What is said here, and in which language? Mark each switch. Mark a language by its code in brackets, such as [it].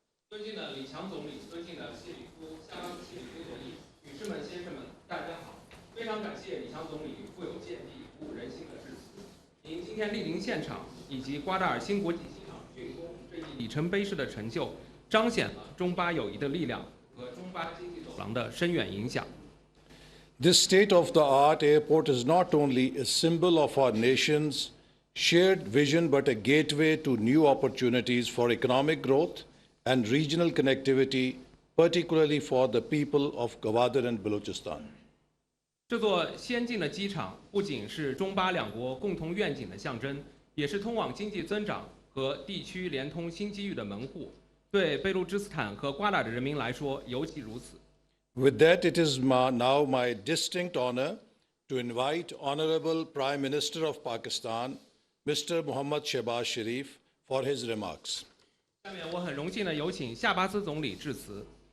[zh] 尊敬的李强总理，尊敬的谢里夫、夏巴兹谢里夫总理，女士们、先生们，大家好！非常感谢李强总理富有见地、鼓舞人心的致辞。您今天莅临现场，以及瓜达尔新国际机场竣工这一里程碑式的成就，彰显了中巴友谊的力量和中巴经济走廊的深远影响。 [en] This state-of-the-art airport is not only a symbol of our nation's shared vision, but a gateway to new opportunities for economic growth and regional connectivity, particularly for the people of Gwadar and Balochistan. [zh] 这座先进的机场不仅是中巴两国共同愿景的象征，也是通往经济增长和地区连通新机遇的门户。对贝路支斯坦和瓜达尔的人民来说，尤其如此。 [en] With that, it is now my distinct honor to invite Honorable Prime Minister of Pakistan, Mr. Mohammad Shehbaz Sharif, for his remarks. [zh] 下面我很荣幸的有请夏巴兹总理致辞。